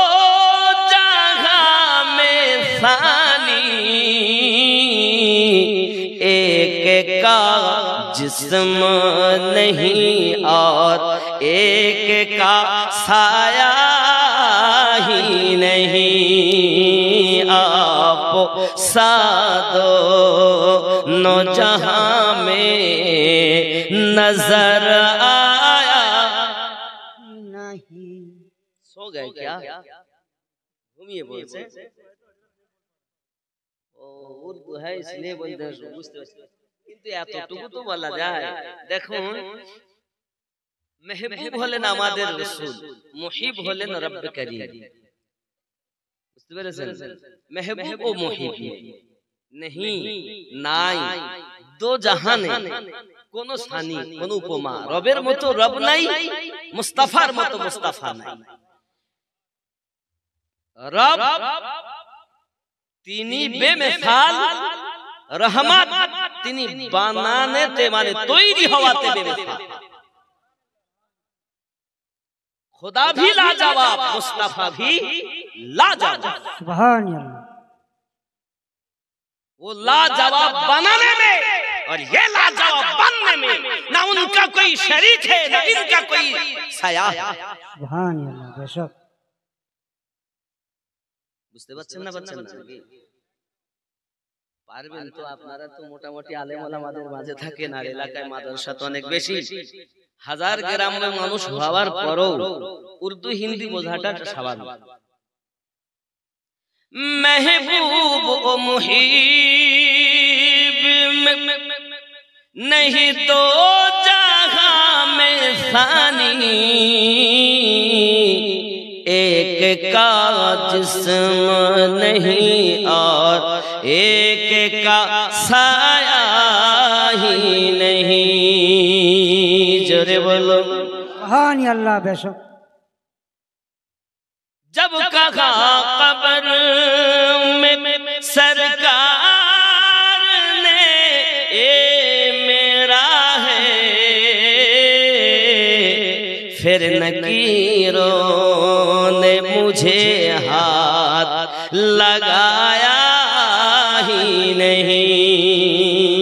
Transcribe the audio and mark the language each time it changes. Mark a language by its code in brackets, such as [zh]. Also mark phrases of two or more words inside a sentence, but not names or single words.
[ur] جہاں میں ثانی، ایک کا جسم نہیں اور ایک کا سایہ ہی نہیں، آپ سا دونوں جہاں میں نظر آیا نہیں۔ سو گئے کیا؟ گھومیے بولتے ہیں، اردو ہے اس لیے بولتے ہیں، [bn] কিন্তু এতটুকু তো বলা যায়। দেখুন, মেহবুব হলেন আমাদের রাসূল, মুহিব হলেন রব্বে করিম। বুঝতে পেরেছেন? মেহবুব ও মুহিব नहीं, নাই, দো জাহানে কোনো সানি, কোনো উপমা। রবের মতো রব নাই, মুস্তাফার মতো মুস্তাফা নাই। রব তিনি বেমিসাল, রহমত তিনি বানানেতে মানে তৈরি হওয়াতে বেমিসাল। [ur] خدا بھی لاجواب، مصطفیٰ بھی لاجواب. [ar] سبحان الله. [ur] وہ لاجواب بنانے میں اور یہ لاجواب بننے میں نہ ان کا کوئی شریک ہے نہ ان کا کوئی سایہ ہے۔ [ar] سبحان اللہ [ur] بے شک [bn] বুঝতে পারছেন না পাচ্ছেন না পারবেন তো আপনারা তো মোটামুটি আলেম ওলামাদের মাঝে থাকেন আর এলাকায় মাদ্রাসা তো অনেক বেশি হাজার গ্রামের মানুষ হওয়ার পরও উর্দু হিন্দি বোঝাটা স্বাভাবিক [ur] محبوب و محب نہیں تو جہاں میں ثانی ایک کا جسم نہیں اور ایک کا سایہ ہی نہیں زور بولو [ar] سبحان اللہ [ur] بے شک جب کہا قبر میں سرکار نے اے میرا ہے پھر نکیروں نے مجھے ہاتھ لگایا ہی نہیں